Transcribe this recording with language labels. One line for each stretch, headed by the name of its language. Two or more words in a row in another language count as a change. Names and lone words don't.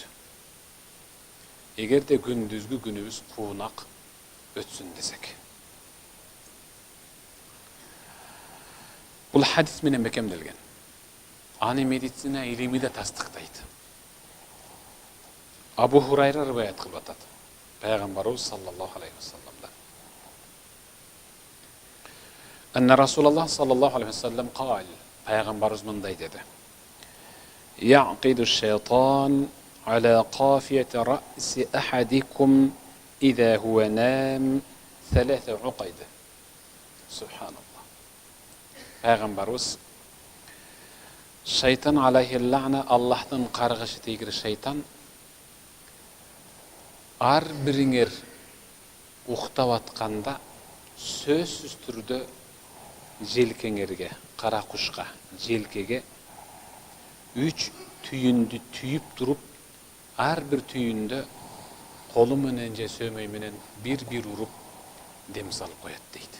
Kyrgyz: Эгерде күндүзгү күнүбүз куунак өтсүн десек. Бул хадис менен бекемделген. Аны медицина илими да тастыктайт. Абу Хурайра риваят кылып атат.
Arabic: Пайгамбарыбыз صلى الله عليه وسلم. أن رسول الله صلى الله عليه وسلم قال.
Kyrgyz: Пайгамбарыбыз мындай деди.
Arabic: يعقد الشيطان على قافية رأس أحدكم إذا هو نام ثلاث عقد.
Kyrgyz: Субханаллах. Пайгамбарыбыз
Arabic: شيطان عليه لعنة,
Kyrgyz: Аллахтын каргышы тийгир шайтан ар бириңер уктап атканда сөзсүз түрдө желкеңерге, кара кушка, желкеге үч түйүндү түйүп туруп, ар бир түйүндө колу менен же сөмөй менен бир уруп дем салып коет дейт.